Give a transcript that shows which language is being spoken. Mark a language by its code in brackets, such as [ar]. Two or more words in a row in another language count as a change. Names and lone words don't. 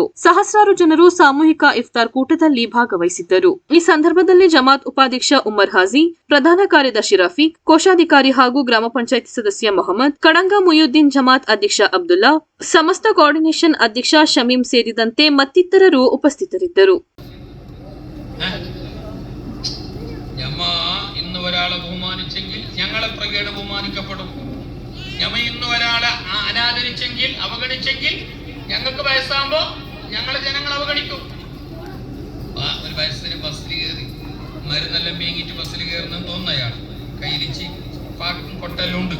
[kn] ಸಹಸ್ರಾರು ಜನರು ಸಾಮೂಹಿಕ ಇಫ್ತಾರ್ ಕೂಟದಲ್ಲಿ ಭಾಗವಹಿಸಿದ್ದರು. ಈ ಸಂದರ್ಭದಲ್ಲಿ ಜಮಾತ್ ಉಪಾಧ್ಯಕ್ಷ ಉಮರ್ ಹಾಜಿ, ಪ್ರಧಾನ ಕಾರ್ಯದರ್ಶಿ ರಫೀಕ್, ಕೋಶಾಧಿಕಾರಿ ಹಾಗೂ ಗ್ರಾಮ ಪಂಚಾಯಿತಿ ಸದಸ್ಯ ಮೊಹಮ್ಮದ್, ಕಡಂಗ ಮುಯುದ್ದೀನ್ ಜಮಾತ್ ಅಧ್ಯಕ್ಷ ಅಬ್ದುಲ್ಲಾ, ಸಮಸ್ತ ಕೋಆರ್ಡಿನೇಷನ್ ಅಧ್ಯಕ್ಷ ಶಮೀಂ ಸೇರಿದಂತೆ ಮತ್ತಿತರರು ಉಪಸ್ಥಿತರಿದ್ದರು. [ml] ഇന്ന് ഒരാളെ ബഹുമാനിച്ചെങ്കിൽ ഞങ്ങളെ ബ്രിഗേഡ് ബഹുമാനിക്കപ്പെടും. ഇന്ന് ഒരാളെ അനാദരിച്ചെങ്കിൽ അവഗണിച്ചെങ്കിൽ ഞങ്ങൾക്ക് വയസ്സാകുമ്പോ ഞങ്ങളെ ജനങ്ങൾ അവഗണിക്കും. ഒരു വയസ്സിന് ബസ്സിൽ കയറി മരുന്നെല്ലാം മേങ്ങിട്ട് ബസ്സിൽ കയറുന്നെന്ന് തോന്നുന്ന അയാൾ കയ്യിലിച്ച് പാക്കും കൊട്ടെല്ലാം ഉണ്ട്.